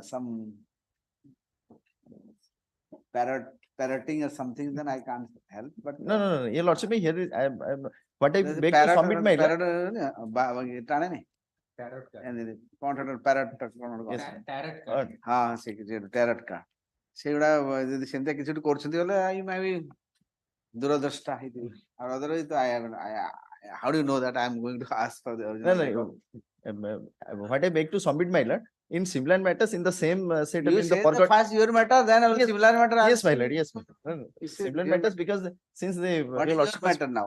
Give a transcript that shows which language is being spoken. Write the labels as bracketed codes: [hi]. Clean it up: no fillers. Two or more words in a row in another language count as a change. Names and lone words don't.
[en] Some parroting or something, then I can't help. But no, your lordship, here is what I there's a beg to submit my lord. Tarot card. [or] ସେଗୁଡା ଯଦି ସେମିତି କିଛି ଗୋଟେ କରୁଛନ୍ତି ବୋଲେ ଦୂରଦ୍ରଷ୍ଟା ହେଇଥିବ ଆଉ [en] otherwise how do you know that I am going to ask for the original record? What I beg to submit my lord, in similar matters in the same setup You in the say forgot. first your matter, then I will similar matter. Yes, my lord. Yes, my lord. You say Similar your- matters because since the What is your matter now?